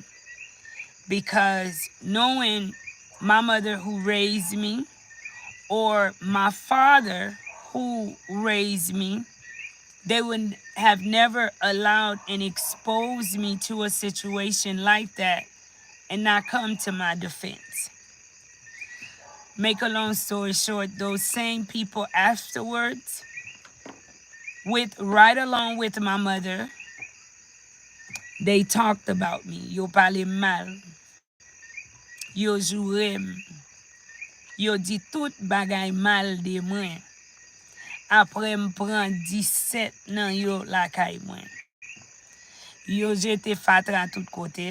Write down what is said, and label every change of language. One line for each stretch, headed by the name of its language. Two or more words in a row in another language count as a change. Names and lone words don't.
English: Because knowing my mother who raised me or my father who raised me, they would have never allowed and exposed me to a situation like that and not come to my defense. Make a long story short, those same people afterwards, with right along with my mother, they talked about me.
Haitian Creole: Yo pale mal, yo jurem, yo di tout bagay mal de mwen. Apre m pran 17 nan yo lakay mwen. Yo jete fatra tout kote.